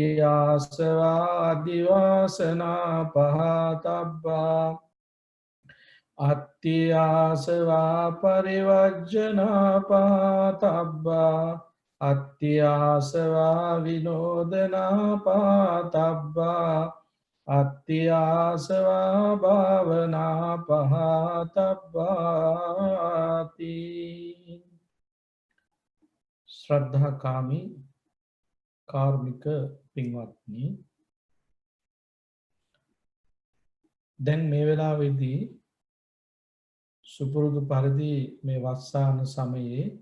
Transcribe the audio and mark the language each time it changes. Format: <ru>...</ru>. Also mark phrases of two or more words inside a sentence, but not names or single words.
<pi>ආසවා අදිවාසනා පහතබ්බා අත්ති ආසවා පරිවර්ජනා පහතබ්බා අත්ති ආසවා විනෝදනා පහතබ්බා අත්ති ආසවා භාවනා පහතබ්බාති.</pi> <si>ශ්‍රද්ධාකාමී කාර්මික පින්වත්නි, දැන් මේ වෙලාවේදී සුපුරුදු පරිදි මේ වස්සාන සමයේ</si>